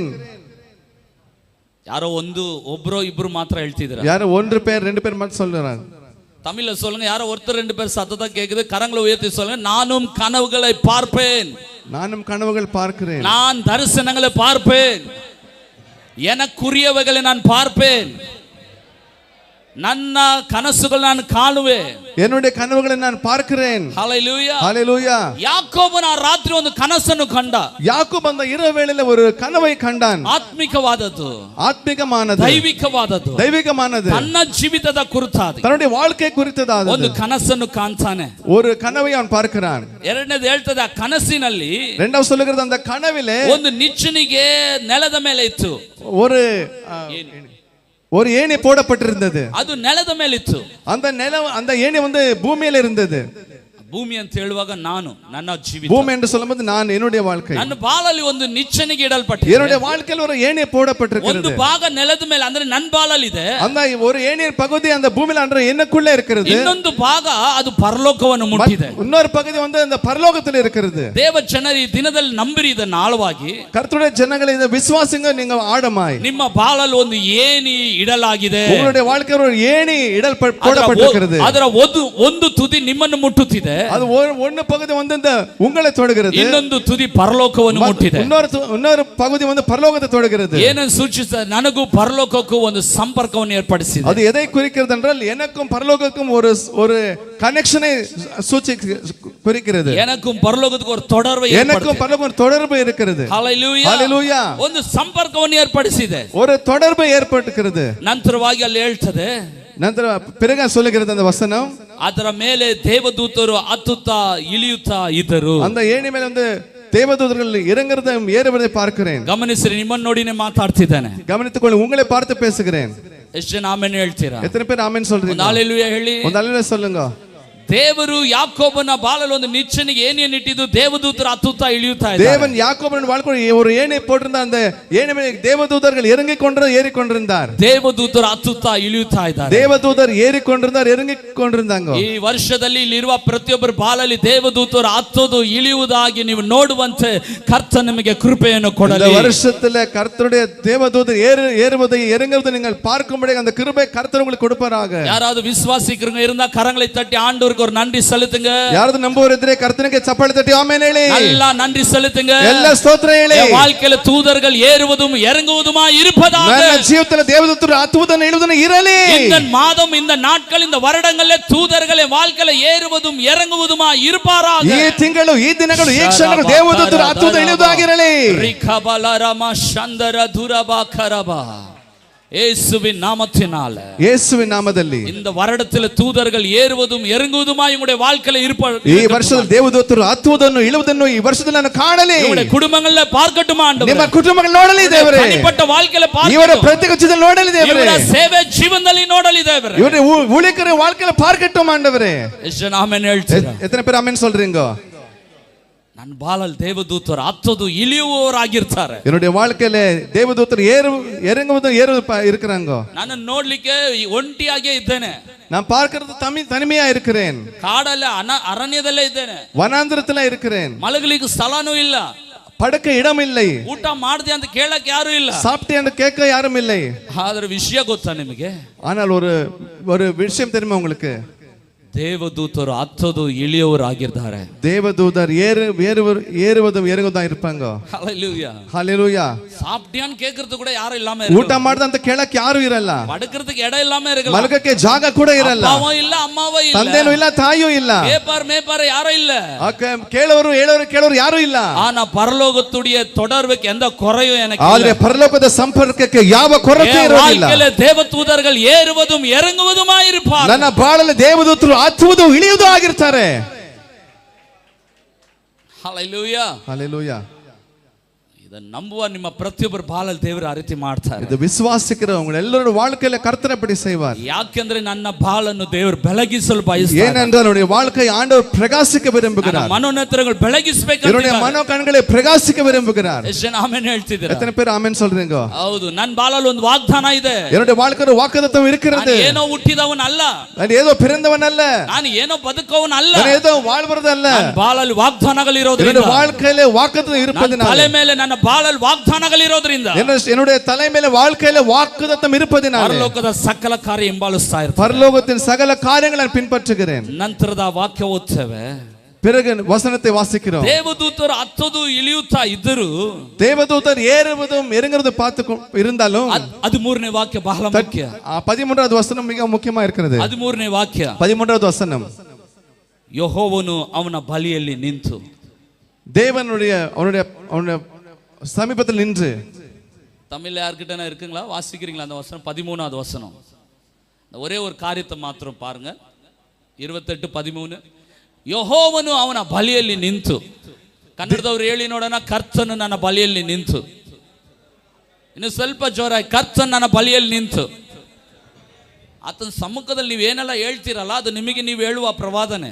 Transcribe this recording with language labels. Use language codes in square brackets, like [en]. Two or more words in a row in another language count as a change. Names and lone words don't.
[kn] ಯಾರೋ ಒಬ್ರೋ ಇಬ್ರು ಮಾತ್ರ ಹೇಳ್ತಿದ್ರ, [ta] யாரோ ஒன்று பேர் ரெண்டு பேர் மட்டும் சொல்றாங்க. தமிழ்ல சொல்லுங்க, யாரோ ஒருத்தர் ரெண்டு பேர் சத்தத்தை கேக்குது. கரங்களை உயர்த்தி சொல்லுங்க, நானும் கனவுகளை பார்ப்பேன். நானும் கனவுகள் பார்க்கிறேன். நான் தரிசனங்களை பார்ப்பேன். எனக்குரியவைகளை நான் பார்ப்பேன். [kn] ನನ್ನ ಕನಸುಗಳು ನಾನು ಕಾಣುವೆ. [ta] என்னுடைய கனவுகளை நான் பார்க்கிறேன். ஹalleluya, ஹalleluya. [kn] ಯಾಕೋಬನ ರಾತ್ರಿ ಒಂದು ಕನಸನ್ನು ಕಂಡ. [ta] யாக்கோபு அந்த இரவு வேளையில ஒரு கனவை கண்டான். [kn] ಆತ್ಮಿಕವಾದದ್ದು, [ta] ஆத்மீகமானது, [kn] ದೈವಿಕವಾದದ್ದು, [ta] ದೈವಿಕமானது, [kn] ತನ್ನ ಜೀವಿತದ ಕುರಿತಾದ [ta] தன்னுடைய வாழ்க்கை குறித்ததாದ [kn] ಒಂದು ಕನಸನ್ನು ಕಾಣ್ತಾನೆ. [ta] ஒரு கனவை அவன் பார்க்கிறான். [kn] ಎರಡನೇದು ಹೇಳ್ತದೆ, ಆ ಕನಸಿನಲ್ಲಿ [ta] இரண்டாவது சொல்லுகிறது, அந்த கனவிலே [kn] ಒಂದು ನಿಚ್ಚಣಿಗೆ ನೆಲದ ಮೇಲೆ ಇತ್ತು. [ta] ஒரு ஏணி போடப்பட்டிருந்தது. [kn] ಅದು ನೆಲದ ಮೇಲೆ ಇತ್ತು. [ta] அந்த ஏணி வந்து பூமியில இருந்தது. [kn] ಭೂಮಿ ಅಂತ ಹೇಳುವಾಗ ನಾನು, ನನ್ನ ಜೀವಿತ, [ta] பூமி என்று சொல்லும்போது நான், என்னுடைய வாழ்க்கை, [kn] ನನ್ನ ಬಾಳಲ್ಲಿ ಒಂದು ನಿಚ್ಚಣಿಗೆ ಇಡಲ್ಪಟ್ಟಿದೆ. [ta] என்னுடைய வாழ்க்கையில் ஒரு ஏணி போடப்பட்டிருக்கிறது. [kn] ಒಂದು ಭಾಗ ನೆಲದ ಮೇಲೆ, ಅಂದ್ರೆ ನನ್ನ ಬಾಳಲ್ಲಿ ಇದೆ. [ta] அந்த ஒரு ஏணியின் பகுதி அந்த பூமியில அன்ற என்னக்குள்ள இருக்கிறது. [kn] ಇನ್ನೊಂದು ಭಾಗ ಅದು ಪರಲೋಕವನ್ನು ಮುಟ್ಟಿದೆ. [ta] இன்னொரு பகுதி வந்து அந்த பரலோகத்தில் இருக்கிறது. [kn] ದೇವ ಜನರು ಈ ದಿನದಲ್ಲಿ ನಂಬಿರಿ ಇದನ್ನು ಆಳವಾಗಿ. [ta] கர்த்தருடைய ஜனங்களே, இந்த விசுவாசிங்க நீங்க ஆழமாய், [kn] ನಿಮ್ಮ ಬಾಳಲ್ಲಿ ಒಂದು ಏಣಿ ಇಡಲಾಗಿದೆ. [ta] உங்களுடைய வாழ்க்கையில் ஒரு ஏணி போடப்பட்டிருக்கிறது. [kn] ಅದರ ಒಂದು ತುದಿ ನಿಮ್ಮನ್ನು ಮುಟ್ಟುತ್ತಿದೆ. [ta] அது ஒன்னு பகுதி வந்து இந்த உங்களை தொடுகிறது. [kn] ಇನ್ನೊಂದು ತುದಿ ಪರಲೋಕವನ್ನು ಮುಟ್ಟಿದೆ. [ta] இன்னொரு பகுதி வந்து பரலோகத்தை தொடுகிறது. [kn] ಏನನ್ನು ಸೂಚಿಸುತ್ತದೆ? ನನಗೂ ಪರಲೋಕಕ್ಕೂ ಒಂದು ಸಂಪರ್ಕವನ್ನು ಏರ್ಪಡಿಸಿದೆ. [ta] அது எதை குறிக்கிறது என்றால், எனக்கும் பரலோகத்துக்கும் ஒரு கனெக்ஷனை குறிக்கிறது. எனக்கும் பரலோகத்துக்கு ஒரு தொடர்பு, எனக்கும் பரலோகத்துக்கும் தொடர்பு இருக்கிறது. ஹalleluya, ஹalleluya. [kn] ಒಂದು ಸಂಪರ್ಕವನ್ನು ಏರ್ಪಡಿಸಿದೆ, [ta] ஒரு தொடர்பு ஏற்பட்டிருக்கிறது. [kn] ನಂತರವಾಗಿ ಅಲ್ಲಿ ಹೇಳ್ತದೆ, [ta] ನಂತರ பிறகு சொல்லுகிறது அந்த வசனம், [kn] ಅದರ ಮೇಲೆ ದೇವದೂತರು ಹತ್ತುತ್ತಾ ಇಳಿಯುತ್ತಾ ಇದ್ದರು. [ta] அந்த ஏணி ಮೇಲೆ வந்து தேவதூதர்கள் இறங்குறதையும் ஏறுவதை பார்க்கிறேன். [kn] ಗಮನಿಸಿರಿ, ನಿಮ್ಮನ್ನು ನೋಡಿನೇ ಮಾತಾಡ್ತಿದ್ದಾನೆ. [ta] கவனித்துக்கொள்ள, உங்களை பார்த்து பேசுகிறேன். [kn] ಎಷ್ಟು ಜನ ಆಮೆನ್ ಹೇಳ್ತೀರಾ? [ta] எத்தனை பேர் ஆமென் சொல்றீங்க? [kn] ಒಂದು ಹalleluya ಹೇಳಿ. [ta] ಒಂದು ஹalleluya சொல்லுங்க. [kn] ದೇವರು ಯಾಕೋಬನ ಬಾಳಲ್ಲಿ ಒಂದು ನಿಚ್ಚನಿಗೆ ಏನೇನು ಇಟ್ಟಿದ್ದು ದೇವದೂತರು ಹತ್ತುತ್ತಾ ಇಳಿಯುತ್ತಾ ಇದ್ದಾರೆ. [ta] தேவன் யாக்கோபன் வாழ்க்கை ஒரு ஏணை போட்டிருந்த அந்த ஏணை மேலே தேவதூதர்கள் இறங்கிக் ஏறிக்கொண்டிருந்தார். [kn] ದೇವದೂತರು ಹತ್ತುತ್ತಾ ಇಳಿಯುತ್ತಾ ಇದ್ದಾರೆ. [ta] தேவதூதர் ஏறிக்கொண்டிருந்தார், இறங்கிக் கொண்டிருந்தாங்க. [kn] ಈ ವರ್ಷದಲ್ಲಿ ಇಲ್ಲಿರುವ ಪ್ರತಿಯೊಬ್ಬರ ಬಾಳಲ್ಲಿ ದೇವದೂತರು ಹತ್ತೋದು ಇಳಿಯುವುದಾಗಿ ನೀವು ನೋಡುವಂತೆ ಕರ್ತ ನಿಮಗೆ ಕೃಪೆಯನ್ನು ಕೊಡಲಿ. [ta] இந்த வருஷத்துல கர்த்தருடைய தேவதூதர் ஏறுவதை இறங்குவதை நீங்கள் பார்க்கும்படி அந்த கிருபை கர்த்தர் உங்களுக்கு கொடுப்பாராக. யாராவது விசுவாசிக்கிறவங்க இருந்தா கரங்களை தட்டி ஆண்டவருக்கு ஒரு நன்றி செலுத்துங்க. யாராவது நம்புவவர் இದ್ರೆ கர்த்தருக்கு சப்பாளை தட்டி ஆமென் ಹೇಳಿ. நல்லா நன்றி செலுத்துங்க. எல்லா ஸ்தோத்திரம் ಹೇಳಿ. வாழ்க்கையில தூதர்கள் ஏறுவதும் இறங்குவதுமா இருப்பதாக. [kn] ನನ್ನ ಜೀವಿತದಲ್ಲಿ ದೇವದೂತರು ಹತ್ತುವುದನ್ನು ಇಳಿಯುವುದನ್ನು ಇರಲಿ. [ta] இந்த மாதம் இந்த நாட்கள் இந்த வருடங்களில் தூதர்களே வாழ்க்கையில ஏறுவதும் இறங்குவதுமா இருப்பாராக. [kn] ಈ ತಿಂಗಳು ಈ ದಿನಗಳು ಈ ಕ್ಷಣಗಳು ದೇವದೂತರು ಹತ್ತುವುದು ಇಳಿಯುವುದಾಗಿರಲಿ. ರಿಕಬಲರಮ ಶಂದರ ದುರಬಾ ಕರಬಾ [ta] இயேசுவின் நாமத்தினால இயேசுவின் நாமದಲ್ಲಿ இந்த வருடத்தில் தூதர்கள் ஏறுவதும் இறங்குவதுமாய் உங்களுடைய வாழ்க்கையில இருப்பார்கள். [kn] ಈ ವರ್ಷದಲ್ಲಿ ದೇವದೂತರು ಹತ್ತುವುದನ್ನು ಇಳಿಯುವುದನ್ನು ಈ ವರ್ಷದಲ್ಲಿ ನಾನು ಕಾಣಲಿ. [ta] உங்களுடைய குடும்பங்கள பார்க்கட்டும் ஆண்டவரೇ. [kn] ನಿಮ್ಮ ಕುಟುಂಬಗಳು ನೋಡಲಿ ದೇವರೇ. [ta] தனிப்பட்ட வாழ்க்கையில பார்க்கட்டும். [kn] ಇವರ ಪ್ರತ್ಯೇಕದಲ್ಲಿ ನೋಡಲಿ ದೇವರೇ. ಇವರ ಸೇವೆ ಜೀವನದಲ್ಲಿ ನೋಡಲಿ ದೇವರೇ. [ta] ಇವರ ஊழியக்கார வாழ்க்கையில பார்க்கட்டும் ஆண்டவரே. [kn] ಎಷ್ಟು ಆಮೆನ್ ಹೇಳ್ತೀರಾ? [ta] எத்தனை பேர் ஆமென் சொல்றீங்க? [kn] ನನ್ನ ಬಾಳಲ್ಲಿ ದೇವದೂತರು ಹತ್ತೋದು ಇಳಿಯುವವರಾಗಿರ್ತಾರೆ. [ta] என்னுடைய வாழ்க்கையில தேவதூதர் இறங்குவது இருக்கிறாங்க. [kn] ನಾನು ನೋಡ್ಲಿಕ್ಕೆ ಒಂಟಿಯಾಗೇ ಇದ್ದೇನೆ. [ta] நான் பார்க்கிறது தனிமையா இருக்கிறேன். [kn] ಕಾಡಲ್ಲ ಅರಣ್ಯದಲ್ಲೇ ಇದ್ದೇನೆ. [ta] ವನಾಂತರத்துல இருக்கிறேன். [kn] ಮಲಗಲಿಕ್ಕೆ ಸ್ಥಳನೂ ಇಲ್ಲ. [ta] படுக்க இடம் இல்லை. [kn] ಊಟ ಮಾಡಿದೆ ಅಂತ ಕೇಳಕ್ಕೆ ಯಾರು ಇಲ್ಲ. [ta] சாப்பிட்டே ಅಂತ கேட்க யாரும் இல்லை. [kn] ಆದ್ರೆ ವಿಷಯ ಗೊತ್ತಾ ನಿಮಗೆ? [ta] ஆனால் ஒரு விஷயம் தெரியுமா உங்களுக்கு? [kn] ದೇವದೂತರು ಹತ್ತೋದು ಇಳಿಯುವವರಾಗಿದ್ದಾರೆ. [ta] தேவதூதர் ஏறுவதும் இறங்குவதும் இருப்பாங்க. ஹalleluya ஹalleluya. சாப்பிட்டியான்னு கேக்குறது கூட யாரும் இல்லாம இருக்கு. [kn] ಊಟ ಮಾಡ್ದ ಅಂತ ಕೇಳಕ್ಕೆ ಯಾರು ಇರಲ್ಲ. [ta] படுக்கிறதுக்கு இடம் இல்லாம இருக்கு. [kn] ಮಲಗಕ್ಕೆ ಜಾಗ ಕೂಡ ಇರಲ್ಲ. ಅಪ್ಪಾವೂ ಇಲ್ಲ ಅಮ್ಮವೂ ಇಲ್ಲ. ತಂದೆನೂ ಇಲ್ಲ ತಾಯಿಯೂ ಇಲ್ಲ. [ta] மேப்பார் யாரும் இல்ல. [kn] ಕೇಳೋರು ಯಾರು ಇಲ್ಲ. [ta] ஆனா பரலோகத்துடைய தொடர்புக்கு எந்த குறையும் எனக்கு இல்ல. [kn] ಆದ್ರೆ ಪರಲೋಕದ ಸಂಪರ್ಕಕ್ಕೆ ಯಾವ ಕೊರತೆ ಇರೋದಿಲ್ಲ. [ta] வாழ்க்கையில தேவதூதர்கள் ஏறுவதும் இறங்குவதுமாய் இருப்பார்கள். [kn] ನನ್ನ ಬಾಳಲ್ಲಿ ದೇವದೂತರು ಹತ್ತುವುದು ಇಳಿಯುವುದು ಆಗಿರ್ತಾರೆ. [ta] ஹalleluya ஹalleluya. [kn] ಇದ ನಂಬುವ ನಿಮ್ಮ ಪ್ರತಿಯೊಬ್ಬರ ಬಾಳಲ್ಲಿ ದೇವರು ಆ ರೀತಿ ಮಾಡ್ತಾರೆ. ಇದು ವಿಶ್ವಾಸಿಕರು ಎಲ್ಲರ [ta] வாழ்க்கையில கர்த்தர் அப்படி செய்வார். [kn] ಯಾಕೆಂದ್ರೆ ನನ್ನ ಬಾಳನ್ನು ದೇವರು ಬೆಳಗಿಸಲು ಬಯಸ್ತಾರೆ. [ta] ஏனென்றால் என்னுடைய வாழ்க்கை ஆண்டவர் பிரகாசிக்க விரும்புகிறார். [kn] ಮನೋನೇತ್ರಗಳು ಬೆಳಗಿಸಬೇಕು. [ta] என்னுடைய மனோ கண்களை பிரகாசிக்க விரும்புகிறார். [kn] ಎಷ್ಟು ಆಮೆನ್ ಹೇಳ್ತಿದ್ದೀರಾ? [ta] எத்தனை பேர் ஆமென் சொல்றீங்க? [kn] ಹೌದು, ನನ್ನ ಬಾಳಲ್ಲಿ ಒಂದು ವಾಗ್ದಾನ ಇದೆ. [ta] என்னுடைய வாழ்க்கையில வாக்குத்தத்தம் இருக்கிறது. [kn] ನಾನು ಏನೋ ಹುಟ್ಟಿದವನ ಅಲ್ಲ. [ta] ನಾನು ಏதோ பிறந்தவன் அல்ல. [kn] ನಾನು ಏನೋ ಬದುಕವನ ಅಲ್ಲ. [ta] ನಾನು ஏதೋ வாழ்வது அல்ல. [kn] ನನ್ನ ಬಾಳಲ್ಲಿ ವಾಗ್ದಾನಗಳು ಇರೋದ್ರಿಂದ, [ta] என்னுடைய வாழ்க்கையில வாக்குத்தத்தம் இருப்பதினால, [kn] ತಲೆ ಮೇಲೆ ನನ್ನ ಬಾಳಲ್ಲಿ ವಾಗ್ದಾನಗಳು ಇರೋದ್ರಿಂದ, [ta] என்னுடைய தலை மேல வாழ்க்கையில வாக்குத்தத்தம் இருப்பதினால [kn] ಪರಲೋಕದ ಸಕಲ ಕಾರ್ಯ ಹಿಂಬಾಲಿಸ್ತಾ ಇರ್ತಾರೆ. [ta] பரலோகத்தின் சகல காரியங்களை நான் பின்பற்றுகிறேன். [kn] ನಂತರದ ವಾಕ್ಯ ಓದ್ತೇವೆ. [ta] பிறகு வசனத்தை வாசிக்கிறோம். [kn] ದೇವದೂತರು ಹತ್ತೋದು ಇಳಿಯುತ್ತಾ ಇದ್ದರು. [ta] தேவதூதர் ஏறுவதும் இறங்குறது பார்த்து இருந்தாலும் [kn] 13ನೇ ವಾಕ್ಯ ಬಹಳ ಮುಖ್ಯ. [ta] 13வது வசனம் மிக முக்கியமா இருக்கிறது. [kn] 13ನೇ ವಾಕ್ಯ, [ta] 13வது வசனம். [kn] ಯೆಹೋವನು ಅವನ ಬಳಿಯಲ್ಲಿ ನಿಂತು, [ta] தேவனுடைய அவனுடைய சமீபத்தில் நின்று. தமிழ்ல யார்கிட்ட இருக்குங்களா? வாசிக்கிறீங்களா அந்த வசனம்? 13வது வசனம். ஒரே ஒரு காரியத்தை மாத்திரம் பாருங்க. 28:13. [kn] ಯೆಹೋವನು ಅವನ ಬಳಿಯಲ್ಲಿ ನಿಂತು. ಕನ್ನಡದವರು ಹೇಳಿ ನೋಡೋಣ, ಕರ್ತನು ನನ್ನ ಬಳಿಯಲ್ಲಿ ನಿಂತು. ಇನ್ನು ಸ್ವಲ್ಪ ಜೋರಾಗಿ, ಕರ್ತನು ನನ್ನ ಬಳಿಯಲ್ಲಿ ನಿಂತು. ಆತನ ಸಮ್ಮುಖದಲ್ಲಿ ನೀವೇನೆಲ್ಲ ಹೇಳ್ತೀರಲ್ಲ, ಅದು ನಿಮಗೆ ನೀವು ಹೇಳುವ ಪ್ರವಾದನೆ.